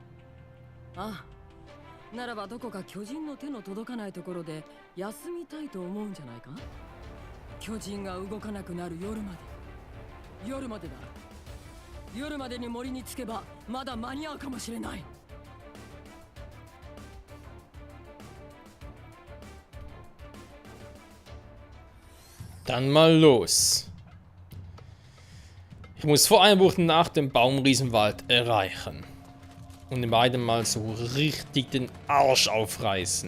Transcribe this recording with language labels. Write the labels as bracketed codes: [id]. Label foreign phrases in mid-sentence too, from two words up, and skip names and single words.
[ja] ああ、ならばどこか巨人の手の届かないところで休みたいと思うんじゃないか。巨人が動かなくなる夜まで。夜までだ。夜までに森に着けばまだ間に合うかもしれない。 [de] Dann mal los. Ich muss vor einer Woche nach dem Baumriesenwald erreichen. Und den beiden mal so richtig den Arsch aufreißen.